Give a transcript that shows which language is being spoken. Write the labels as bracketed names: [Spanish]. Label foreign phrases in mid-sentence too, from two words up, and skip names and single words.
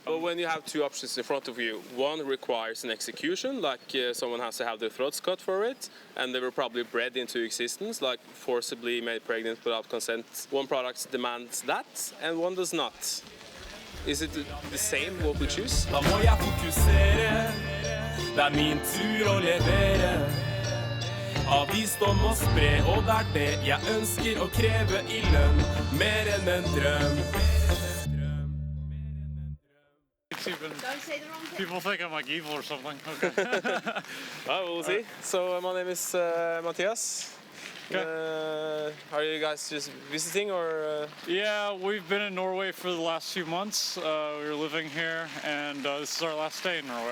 [English] Well, when you have two options in front of you, one requires an execution, like someone has to have their throats cut for it, and they were probably bred into existence, like forcibly made pregnant without consent. One product demands that, and one does not. Is it the same what we choose? [Norwegian] Da må jeg fokusere. Det er min tur å levere. Av visdom å spre, og det er det jeg ønsker å kreve i lønn. Mer enn en drøm. [English] Don't say the wrong thing. People think I'm like evil or something. Okay. We'll see. So my name is Matthias. Okay. Are you guys just visiting or? Yeah, we've been in Norway for the last few months. We were living here, and this is our last day in Norway.